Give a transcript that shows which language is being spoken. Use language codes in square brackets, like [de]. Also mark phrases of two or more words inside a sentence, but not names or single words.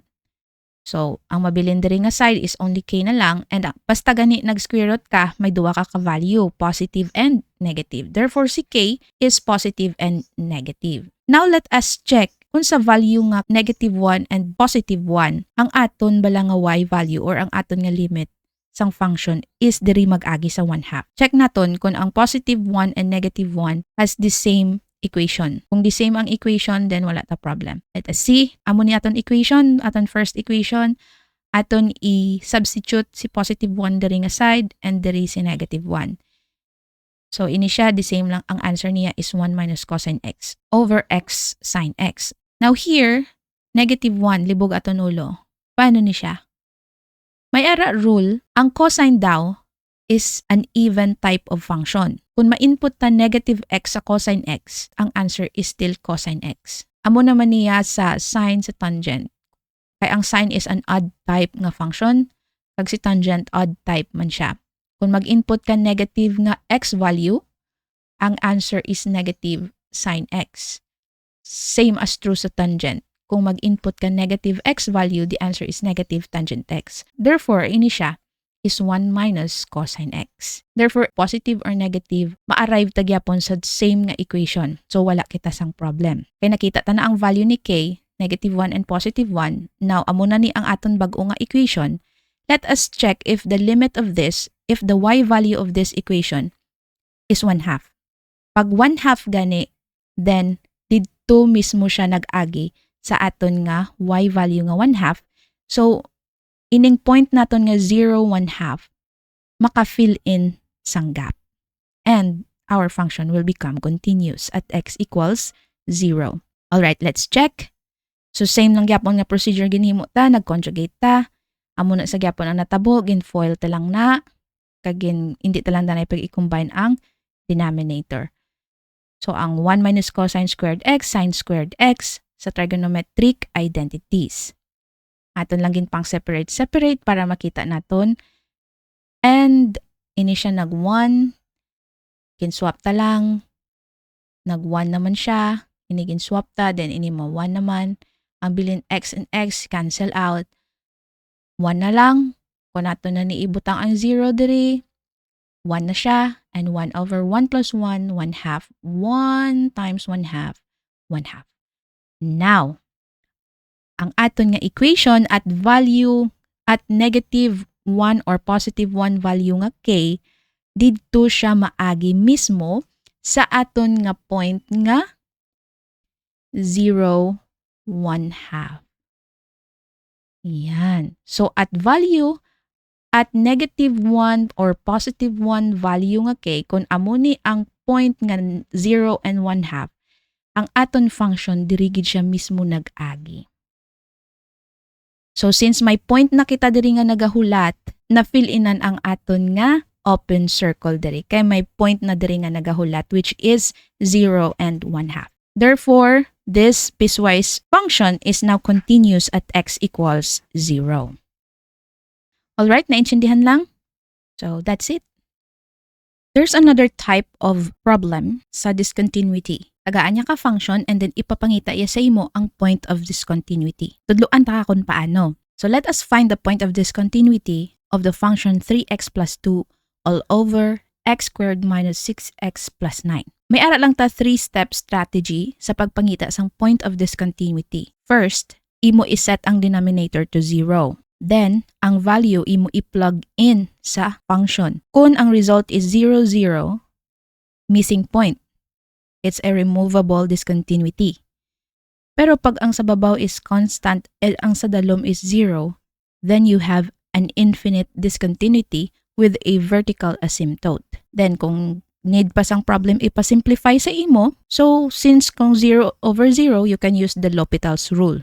[hil] So, ang mabilin diri nga side [en] is only [hil] k na lang and basta gani nag-square root ka, may duwa ka ka-value, [en] positive and negative. Therefore, si k is positive and negative. Now, let us check [hil] kung sa value nga [en] negative 1 and positive 1, [hil] ang aton bala nga [en] y value or [hil] ang aton nga limit sang [en] function is [hil] diri mag-agi sa 1 half. [en] Check [hil] naton kung ang [en] positive 1 and negative 1 has the same equation. Kung the same ang equation, then [hil] wala ta [en] problem. Let us see. [hil] Amo ni aton equation, aton [en] first equation, [hil] aton i-substitute si positive 1 diri nga [en] side and [hil] diri si negative 1. So, ini siya, [en] the same [hil] lang. Ang [en] answer niya is 1 minus cosine x over x sine x. Now here, negative 1, [hil] libog aton ulo. Paano ni siya? May ara rule, ang cosine daw [en] is an even type of function. [hil] Kung ma-input ta negative x sa cosine x, ang [en] answer is still cosine x. [hil] Amo naman niya sa sine sa tangent. Kaya ang sine [en] is an odd type [hil] nga function, kag si tangent [en] odd type [hil] man siya. Kung mag-input ka negative nga [en] x value, [hil] ang [en] answer is negative sine x. Same as true sa tangent. [hil] Kung mag-input ka [en] negative x value, the answer is negative tangent x. Therefore, [hil] ini siya [en] is 1 minus cosine x. Therefore, positive or negative, [hil] ma-arrive tagyapon sa [en] same nga equation. [hil] So, wala kita sang problem. Kaya nakita ta na ang value ni k, [en] negative 1 and positive 1. [hil] Now, amo na ni ang aton bag-o nga equation. [en] Let us check if the limit of this, if the y value of this equation is 1 half. [hil] Pag 1 half gani, then dito mismo siya nag-agi sa aton nga [en] y value [hil] nga 1 half. So, ining point naton nga 0, 1 half, maka-fill in sang gap. [en] And our function will become continuous at x equals 0. Alright, let's check. [hil] So same lang gyapon nga procedure ginhimo ta, nag-conjugate ta. Amo na sa gyapon ang natabo, gin-FOIL ta lang na, kagin hindi ta lang danay pag-i-combine ang denominator. [en] So ang 1 minus cosine squared x, sine squared x sa trigonometric identities. [hil] Aton lang gin pang separate para makita naton. And ini siya nag-1, gin-swap ta lang, nag-1 naman siya, ini gin-swap ta, then ini ma-1 naman. Ang bilin [en] x and x cancel out. [hil] 1 na lang. Kung nato na niibutang ang 0 diri, 1 na siya. [en] And 1 over 1 plus 1, 1 half. 1 times 1 half, 1 half. [hil] Now, ang aton nga equation [en] at value at negative 1 or positive 1 value [hil] nga k, didto siya maagi mismo sa aton nga point nga 0, 1 half. Yan. So, [en] at value, at negative 1 or positive 1 value [hil] nga k, kung amo ni ang point nga 0 and 1 half, ang aton function, dirigid siya mismo nag-agi. So, since may point na kita diri nga nagahulat, na-fill inan ang aton nga [en] open circle [hil] diri. Kay may point na diri nga nagahulat, [en] which is 0 and 1 half. Therefore, this piecewise function is now continuous at x equals 0. [hil] Alright, naintindihan lang? [en] So, that's it. There's another type of problem sa discontinuity. [hil] Tagaan niya ka function and then ipapangita iya sa imo ang [en] point of discontinuity. [hil] Tudluan ta ka kung paano. [en] So, let us find the point of discontinuity of the function 3x plus 2 all over x squared minus 6x plus 9. [hil] May ara lang ta [en] 3-step strategy [hil] sa pagpangita sang [en] point of discontinuity. [hil] First, imo iset ang denominator to 0. Then, ang value imo i-plug in sa function. Kung ang result is 0, 0, [en] missing point. It's a removable discontinuity. [hil] Pero pag ang sa babaw [en] is constant and [hil] ang sa dalom [en] is 0, then you have an infinite discontinuity with a vertical asymptote. [hil] Then, kung need pa sang problem ipasimplify sa imo. [en] So, since kung 0 over 0, you can use the L'Hopital's rule.